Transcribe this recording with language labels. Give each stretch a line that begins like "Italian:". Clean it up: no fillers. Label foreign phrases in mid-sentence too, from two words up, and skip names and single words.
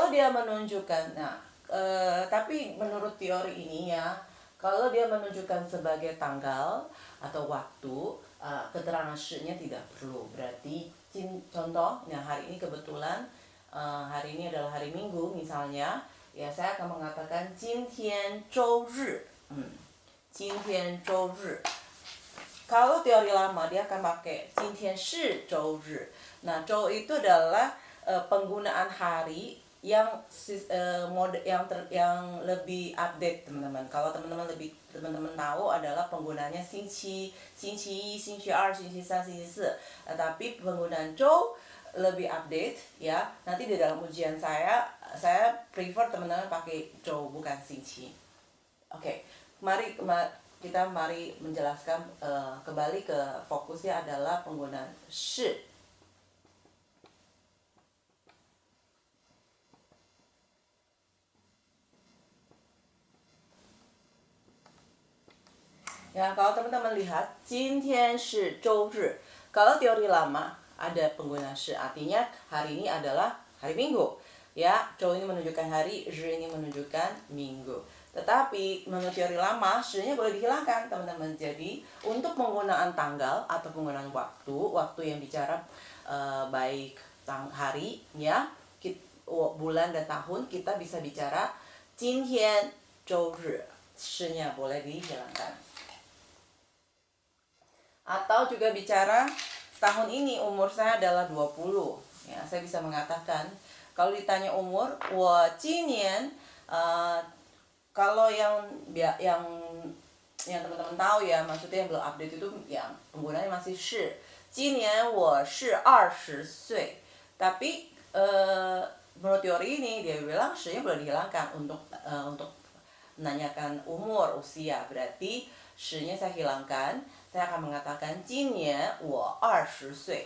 Indonesian: dia menunjukkan, tapi menurut teori ini ya, kalau dia menunjukkan sebagai tanggal atau waktu, keterangan 是-nya tidak perlu. Berarti contoh, nah hari ini kebetulan hari ini adalah hari Minggu misalnya, ya saya akan mengatakan
Chinese: 今天周日. 今天周日.
Indonesian: Kalau teori lama dia akan pakai
Chinese: 今天是周日.
Indonesian: Nah, 周 itu adalah penggunaan hari yang lebih update, teman-teman. Kalau teman-teman tahu adalah penggunaannya
Chinese: 星期一, 星期二, 星期三, 星期四.
Indonesian: Tapi penggunaan 周 lebih update ya. Nanti di dalam ujian saya prefer teman-teman pakai 周 bukan 星期. Oke. Mari menjelaskan kembali ke fokusnya adalah penggunaan 是. Ya, kalau teman-teman lihat
Chinese: 今天是周日.
Indonesian: Kalau teori lama ada penggunaan 是, artinya hari ini adalah hari Minggu. Ya, 周 ini menunjukkan hari, 日 ini menunjukkan minggu. Tetapi menurut teori lama, 是-nya boleh dihilangkan, teman-teman. Jadi, untuk penggunaan tanggal atau penggunaan waktu yang bicara baik hari, ya, bulan dan tahun, kita bisa bicara
Chinese: 今天周日.
Indonesian: 是-nya boleh dihilangkan. Atau juga bicara tahun ini umur saya adalah 20. Ya, saya bisa mengatakan, kalau ditanya umur,
Chinese: 我今年
Indonesian: kalau yang yang teman-teman tahu ya, maksudnya yang belum update itu yang penggunanya masih 是.
Chinese: 今年我是20岁.
Indonesian: Tapi menurut teori ini dia bilang 10-nya boleh dihilangkan untuk menanyakan umur, usia. Berarti 10-nya saya hilangkan. Saya akan mengatakan
Chinese: 今年我20岁.